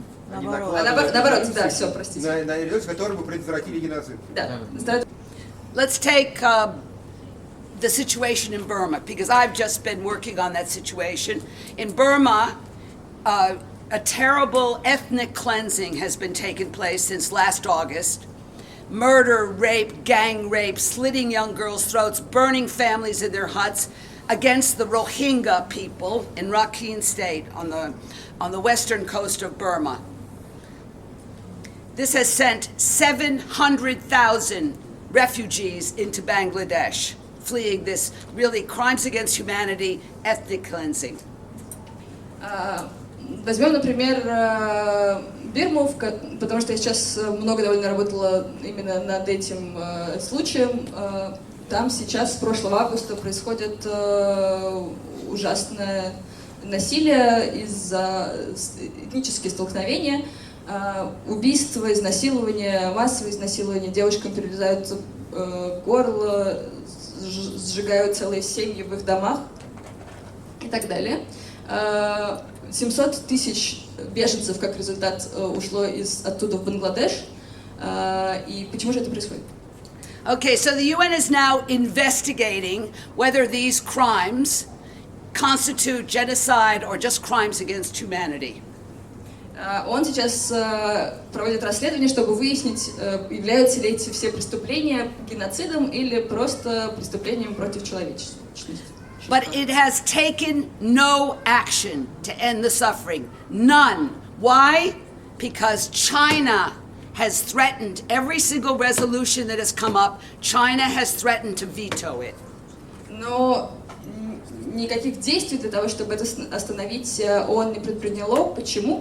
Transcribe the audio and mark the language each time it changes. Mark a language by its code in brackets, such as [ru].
[ru] Наоборот, да, все, простите. На резолюцию, которую бы предотвратили геноцид. Да. [en] Let's take the situation in Burma, because I've just been working on that situation. In Burma, a terrible ethnic cleansing has been taking place since last August. Murder, rape, gang rape, slitting young girls' throats, burning families in their huts against the Rohingya people in Rakhine State on the western coast of Burma. This has sent 700,000 refugees into Bangladesh, fleeing this really crimes against humanity, ethnic cleansing. [ru] Возьмем, например, Бирму, потому что я сейчас много довольно работала именно над этим случаем. Там сейчас, с прошлого августа, происходит ужасное насилие из-за этнические столкновения, убийства, изнасилования, массовые изнасилования, девушкам перерезают горло, сжигают целые семьи в их домах и так далее. 700 тысяч беженцев, как результат, ушло оттуда в Бангладеш. И почему же это происходит? [en] Okay, so the UN is now investigating whether these crimes constitute genocide or just crimes against humanity. [ru] Он сейчас проводит расследование, чтобы выяснить, являются ли эти все преступления геноцидом или просто преступлением против человечности. [en] But it has taken no action to end the suffering. None. Why? Because China has threatened every single resolution that has come up. China has threatened to veto it. [ru] Но никаких действий для того, чтобы это остановить, ООН не предприняло. Почему?